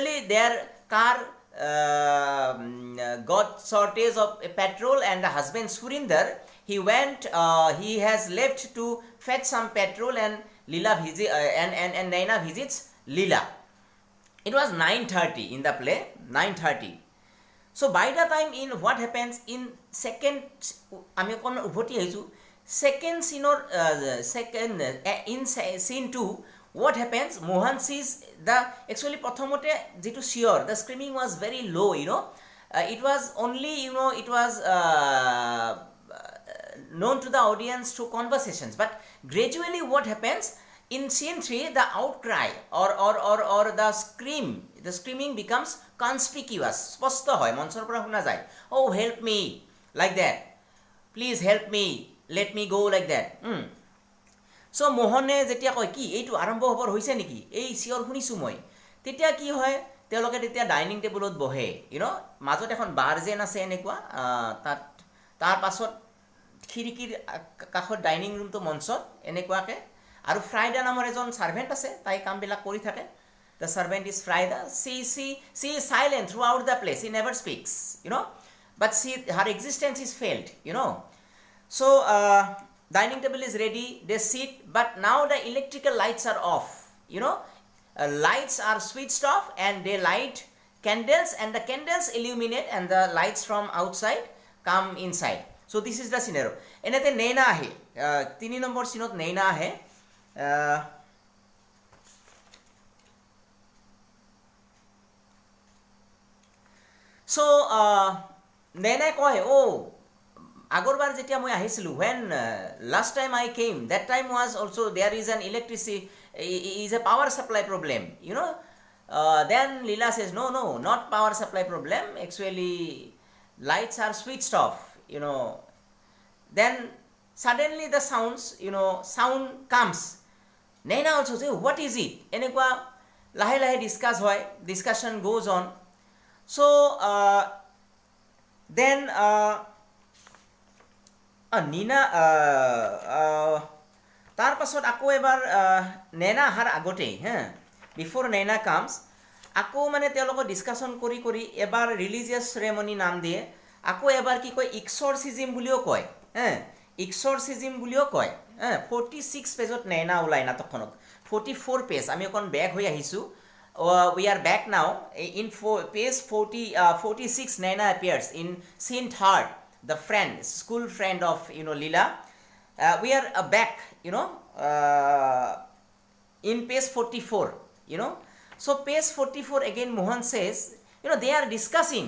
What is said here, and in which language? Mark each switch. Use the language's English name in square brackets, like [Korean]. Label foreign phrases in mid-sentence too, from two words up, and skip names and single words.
[English] Actually their car got shortage of petrol, and the husband Surinder, he went, he has left to fetch some petrol, and and Naina visits Leela. It was 9:30 in the play, 9:30. So by the time in what happens in second, [Assamese] আমি অকণ উভতি আহিছোঁ, [English] second scene or in scene 2, what happens, Mohan sees the, actually [Assamese] প্ৰথমতে যিটো চিঞৰ, [English] the screaming was very low, it was only, it was known to the audience through conversations, but gradually what happens, in scene 3, the outcry or the screaming becomes conspicuous. [Assamese] স্পষ্ট হয়, মঞ্চৰ পৰা শুনা যায়, [English] oh help me, like that, please help me, let me go, like that. [Assamese] So মোহনে যেতিয়া কয় কি এইটো আৰম্ভ হ'বৰ হৈছে নেকি, এই চিঞৰ শুনিছোঁ মই, তেতিয়া কি হয়, তেওঁলোকে তেতিয়া ডাইনিং টেবুলত বহে, মাজত এখন বাৰ যেন আছে এনেকুৱা, তাৰ পাছত খিৰিকীৰ কাষত ডাইনিং ৰুমটো মঞ্চত এনেকুৱাকৈ, আৰু ফ্ৰাইডা নামৰ এজন ছাৰ্ভেণ্ট আছে, তাই কামবিলাক কৰি থাকে. [English] The servant is Frida. She is silent throughout the place. She never speaks, but her existence is felt, So dining table is ready. They sit, but now the electrical lights are off. Lights are switched off, and they light candles, and the candles illuminate, and the lights from outside come inside. So this is the scenario. [Assamese] এনেতে Naina আহে. 3 [English] number scene [Assamese] Naina ahe. So Naina কয়, oh আগৰবাৰ যেতিয়া মই আহিছিলোঁ, [English] when last time I came, that time was also there is an electricity, is a power supply problem, then Leela says, no, not power supply problem, actually lights are switched off, then suddenly the sound comes. Naina also says, what is it? [Assamese] এনেকুৱা লাহে লাহে [English] discussion goes on. So then [Assamese] Nina তাৰ পাছত আকৌ এবাৰ নেনা অহাৰ আগতেই, [English] before Naina comes, [Assamese] আকৌ মানে তেওঁলোকৰ ডিছকাশ্যন কৰি কৰি এবাৰ [English] religious ceremony [Assamese] নাম দিয়ে, আকৌ এবাৰ কি কয়, এক্সৰচিজিম বুলিও কয়, এক্সৰচিজিম বুলিও কয়, 46 পেজত নেনা ওলাই নাটকখনত, 44 পেজ, আমি অকণ বেক হৈ আহিছোঁ. [English] We are back now in page 46. Naina appears in scene 3rd, the friend, school friend of Leela. We are back, in page 44, So page 44 again Mohan says, they are discussing.